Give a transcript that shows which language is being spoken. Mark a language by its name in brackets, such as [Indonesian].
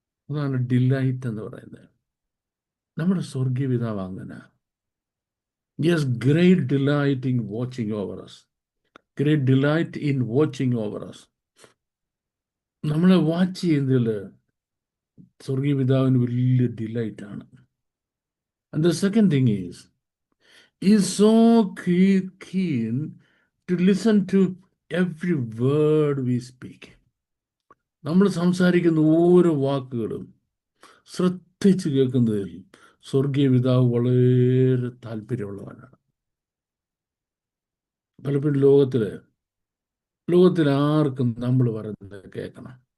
[Malayalam] അതാണ് ഡിലൈറ്റ് എന്ന് പറയുന്നത്. നമ്മുടെ സ്വർഗീയ പിതാവ് അങ്ങനെ. [English] Yes, great delight in watching over us. Great delight in watching over us. [Malayalam] നമ്മളെ വാച്ച് ചെയ്യുന്നതിൽ സ്വർഗീയ പിതാവിന് വലിയ ഡിലൈറ്റ് ആണ്. [English] And the second thing is so keen to listen to every word we speak. [Malayalam] നമ്മൾ സംസാരിക്കുന്ന ഓരോ വാക്കുകളും ശ്രദ്ധിച്ച് കേൾക്കുന്നതിൽ സ്വർഗീയ പിതാവ് വളരെ താല്പര്യമുള്ളവനാണ്. പലപ്പോഴും ലോകത്തിൽ ആർക്കും നമ്മൾ പറയുന്നത് കേൾക്കണം.